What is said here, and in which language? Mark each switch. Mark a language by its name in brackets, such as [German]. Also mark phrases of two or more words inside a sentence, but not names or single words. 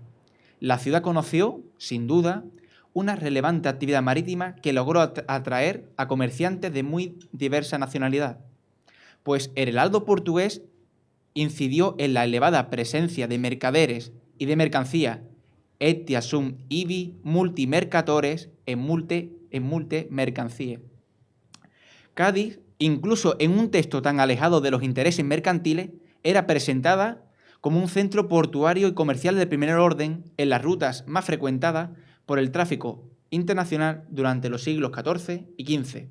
[Spanish] La ciudad conoció, sin duda, una relevante actividad marítima que logró atraer a comerciantes de muy diversa nacionalidad, pues el heraldo portugués incidió en la elevada presencia de mercaderes y de mercancía [Latin] etiam sunt ibi multi mercatores en multe mercancie. [Spanish] Cádiz, incluso en un texto tan alejado de los intereses mercantiles, era presentada como un centro portuario y comercial de primer orden en las rutas más frecuentadas por el tráfico internacional durante los siglos XIV y XV.